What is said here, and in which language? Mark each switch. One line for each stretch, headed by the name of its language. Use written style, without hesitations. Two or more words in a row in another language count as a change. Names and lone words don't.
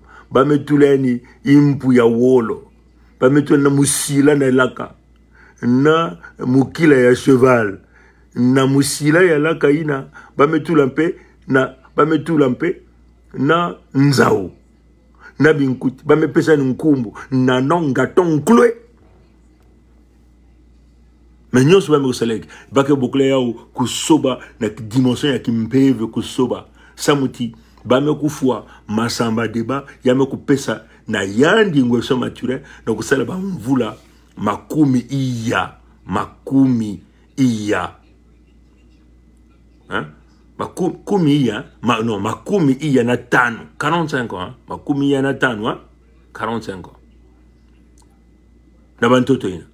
Kituba (Democratic Republic of Congo): Ba metuleni impu ya wolo. Ba metuleni na musila na laka. Na mukila ya cheval. Na musila ya laka ina. Ba metulampe na nzao. Na binkuti. Ba mepesa nkumbu. Nanon Gaton Chloé.
French: Mais nous sommes au soleil.
Kituba (Democratic Republic of Congo): Bake bokle yao kusoba na dimension ya kimpeve kusoba. Samuti bame kufua Massamba Deba yame kupesa na yandi Ngwebso Maturin na kusala ba mvula makumi iya hein makumi iya makumi iya na tano 45 ans makumi iya na tano 45 ans na bantoto ina.